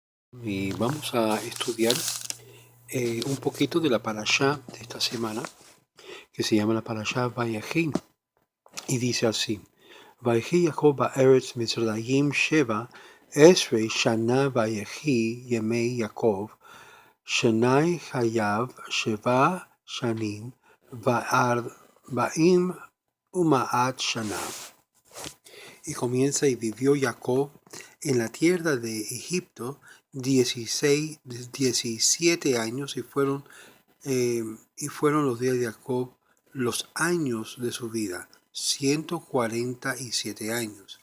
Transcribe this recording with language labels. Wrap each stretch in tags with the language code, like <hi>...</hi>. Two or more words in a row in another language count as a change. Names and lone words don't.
<es>Y vamos a estudiar un poquito de la parashá de esta semana, que se llama la parashá Vayechi, y dice así:</es> <he>ויחי יעקב בארץ מצרים שבע עשרה שנה ויחי ימי יעקב שני חייו שבע שנים וארבעים ומאת שנה.</he> <es>Y comienza: y vivió Jacob en la tierra de Egipto 17 años, y fueron los días de Jacob, los años de su vida, 147 años.</es>